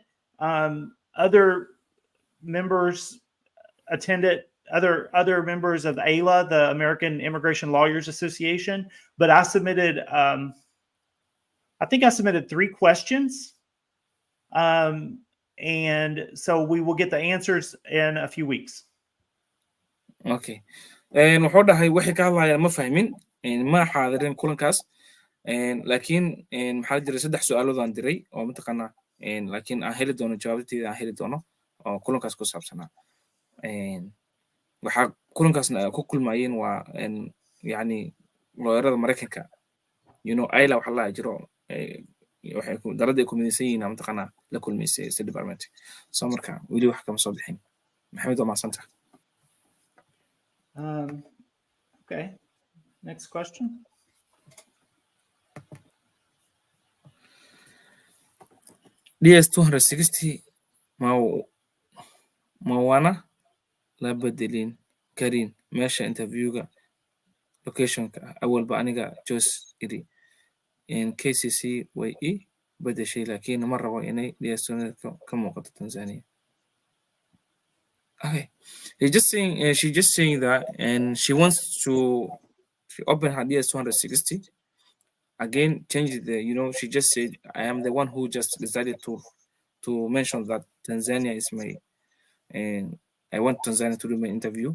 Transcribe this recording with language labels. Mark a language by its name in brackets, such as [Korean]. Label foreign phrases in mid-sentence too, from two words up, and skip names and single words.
[English] Other members attend it. Other members of AILA, the American Immigration Lawyers Association, but I submitted. I think I submitted 3 questions. And so we will get the answers in a few weeks. Okay. [Somali] wuxuu dhahay waxay ka hadlayaan ma fahmin ma xaadirin kulankaas laakiin maxaa jiray 3 su'aalood aan diray oo mataqaanaa laakiin aan heli doono jawaabteeda aan heli doono oo kulankaas ku saabsanaa waxaa kulankaasna ku kulmayeen waa yani looyarada Mareykanka ayla waxa la jiro waxay daladii ku midaysan yihiin mataqaanaa la kulmaysay State Department soo marka weli wax kama soo bixin maxamed waa maasanta. [English] Okay. Next question. [Somali] DS 260 mawana la bedelin karin meesha interviewga locationka awalba aniga choose iri in KCC way bedeshay laakiin ma rabo inay DS ka muuqato Tanzania. [English] Okay. She's just saying that, and she wants to open her DS 260 again. Change the, she just said, I am the one who just decided to mention that Tanzania is my, and I want Tanzania to do my interview.